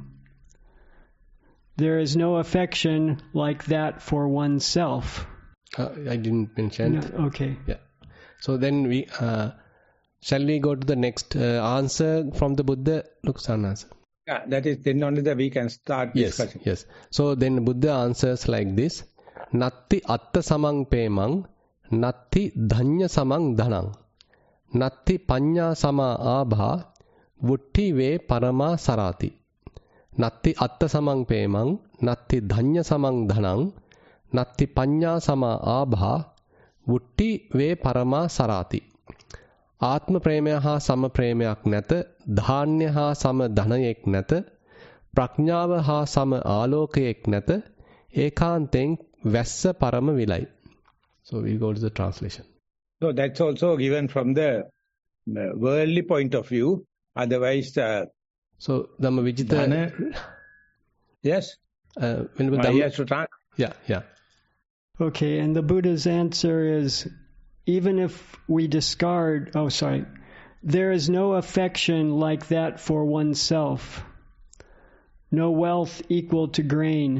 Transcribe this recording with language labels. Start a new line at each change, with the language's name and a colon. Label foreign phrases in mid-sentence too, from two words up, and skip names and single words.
English: There is no affection like that for oneself. I didn't mention. No, okay. Yeah. So then we shall we go to the next answer from the Buddha? Answer. Yeah, that is then only that we can start discussion. Yes. So then Buddha answers like this:
Pali: Natti atta samang pemang, natti dhanya samang dhanang, natti panya sama abha, vutti ve parama sarati. Natti atta samang pemang, natti dhanya samang dhanang, natti panya sama abha, vutti ve parama sarati.
Sinhala: ආත්ම ප්‍රේමය හා සම ප්‍රේමයක් නැත, ධාන්‍ය හා සම ධනයෙක් නැත, ප්‍රඥාව හා සම ආලෝකයෙක් නැත, ඒකාන්තයෙන් වැස්ස පරම විලයි.
English: So we go to the translation. So that's also given from the worldly point of view. Otherwise, so Dhammavijita. Yes. Yeah. Okay, and the Buddha's answer is, even if we discard, there is no affection like that for oneself, no wealth equal to grain.